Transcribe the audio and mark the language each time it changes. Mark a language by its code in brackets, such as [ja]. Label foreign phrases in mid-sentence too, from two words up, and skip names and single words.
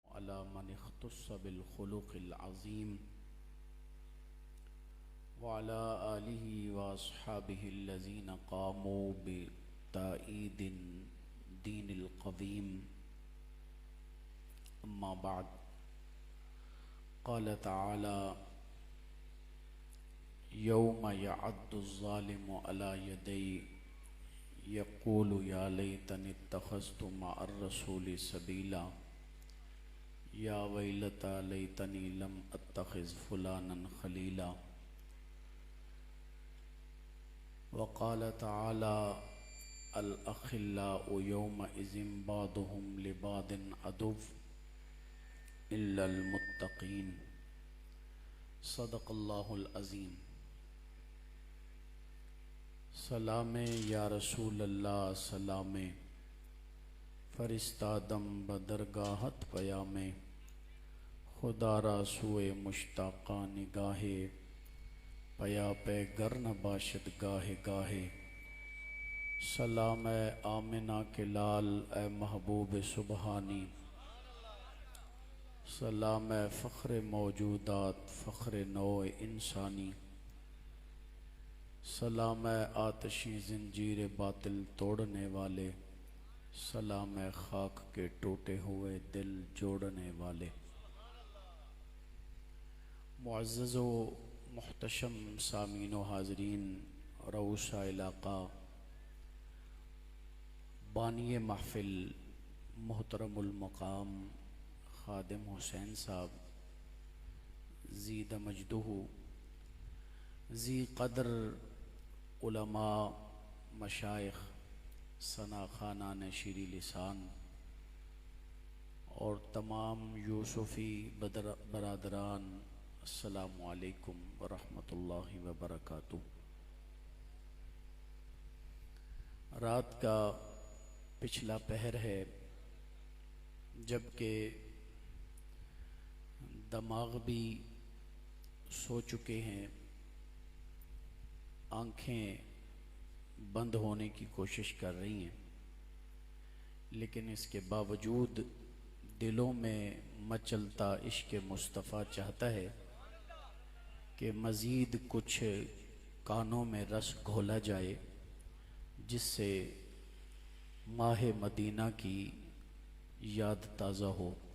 [ar] على من اختص بالخلق العظيم و على آله و أصحابه الذين قاموا بتأييد الدين القويم. أما بعد، قال تعالى يوم يعض الظالم على يديه يقول يا ليتني اتخذت مع الرسول سبيلا يا ويلتى ليتني لم أتخذ فلانا خليلا. وقال تعالى الأخلاء يومئذ بعضهم لبعض عدو إلا المتقين. صدق الله العظيم. [fa] سلامی [ar] يا رسول الله [fa] سلامی، فرستادم به درگاهت پیامی، خدارا سوی مشتاقان نگاهی، بیا پیش گر نباشد گاه گاهی. [ur] سلام اے آمنہ کے لال اے محبوب سبحانی، سلام اے فخر موجودات فخر نوع انسانی. سلام اے آتشیں زنجیر باطل توڑنے والے، سلام اے خاک کے ٹوٹے ہوئے دل جوڑنے والے. معزز و محتشم سامعین و حاضرین، رؤسائے علاقہ, بانیٔ محفل محترم المقام خادم حسین صاحب [ar] زید مجده, [ur] ذی قدر علما، مشائخ، ثنا خوانان شیریں لسان اور تمام یوسفی برادران, [ar] السلام عليكم و رحمة الله و بركاته. [ur] رات کا پچھلا پہر ہے، جبکہ دماغ بھی سو چکے ہیں, آنکھیں بند ہونے کی کوشش کر رہی ہیں، لیکن اس کے باوجود دلوں میں مچلتا عشق مصطفیٰ چاہتا ہے کہ مزید کچھ کانوں میں رس گھولا جائے، جس سے ماہ مدینہ کی یاد تازہ ہو.